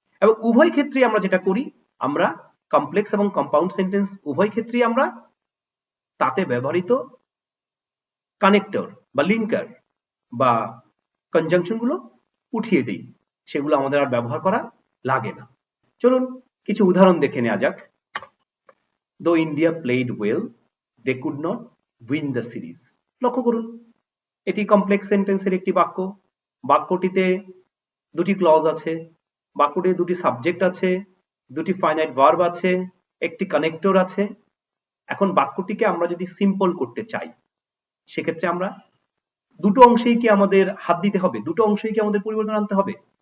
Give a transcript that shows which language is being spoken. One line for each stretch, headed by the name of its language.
Bangla: এবং উভয় ক্ষেত্রেই আমরা যেটা করি, আমরা কমপ্লেক্স এবং কম্পাউন্ড সেন্টেন্স উভয় ক্ষেত্রেই আমরা তাতে ব্যবহৃত কানেক্টর বা লিঙ্কার বা কনজাংশন গুলো উঠিয়ে দিই, সেগুলো আমাদের আর ব্যবহার করা লাগে না। চলুন কিছু উদাহরণ দেখে নেওয়া যাক।
English: Though India played well, they could not win the series.
Bangla: লক্ষ্য করুন, এটি কমপ্লেক্স সেন্টেন্সের একটি বাক্য। বাক্যটিতে দুটি ক্লজ আছে, বাক্যটিতে দুটি সাবজেক্ট আছে, দুটি ফাইনাইট ভার্ব আছে, একটি কানেক্টর আছে। এখন বাক্যটিকে আমরা যদি সিম্পল করতে চাই, সেক্ষেত্রে আমরা দুটো অংশেই কি আমাদের হাত দিতে হবে, দুটো অংশেই কি আমাদের পরিবর্তন আনতে হবে?